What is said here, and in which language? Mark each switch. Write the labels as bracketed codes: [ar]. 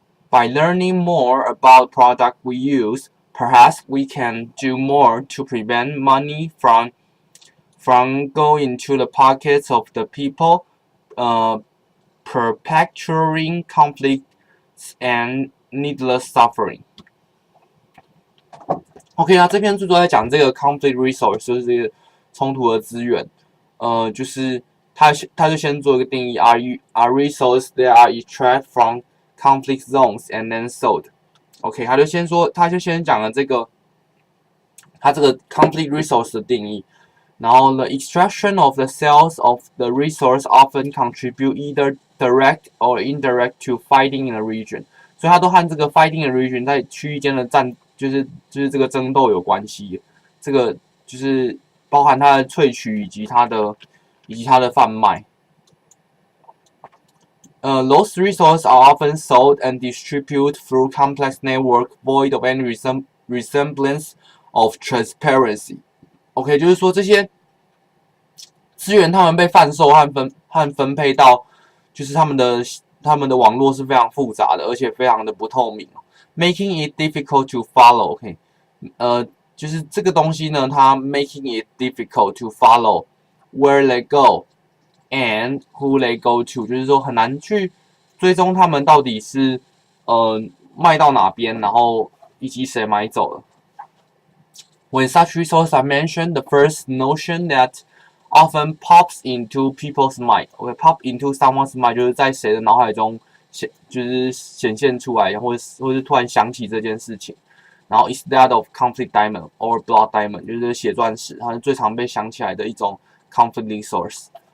[en] By learning more about products we use, perhaps we can do more to prevent money from going to the pockets of the people perpetuating conflicts and needless suffering. [zh] OK， 那这篇著作在讲这个 conflict resource， 就是这个冲突的资源。就是他就先做一个定义 [en] ，are resources that are extracted from conflict zones and then sold. [zh] OK， 他就先讲了这个他这个 conflict resource 的定义。 [en] 然后 the extraction of the sales of the resource often contribute either direct or indirect to fighting in a region. [zh] 所以它都和这个 [en] fighting in a region [zh] 在区域间的就是这个争斗有关系。这个就是包含它的萃取以及它的贩卖。 [en] Those resources are often sold and distributed through complex network void of any resemblance of transparency. [zh] OK， 就是说这些资源他们被贩售和分配到，就是他们的网络是非常复杂的，而且非常的不透明 ， [en] making it difficult to follow. [zh] OK， 就是这个东西呢，它 [en] making it difficult to follow where they go and who they go to， [zh] 就是说很难去追踪他们到底是卖到哪边，然后以及谁买走了。 [en] When such resources are mentioned, the first notion that often pops into people's mind. [zh] OK, [en] pop into someone's mind [zh] 就是在谁的脑海中就是显现出来，或是突然想起这件事情。然后 [en] is that of conflict diamond or blood diamond， [zh] 就是血钻石，它是最常被想起来的一种 conflict resource.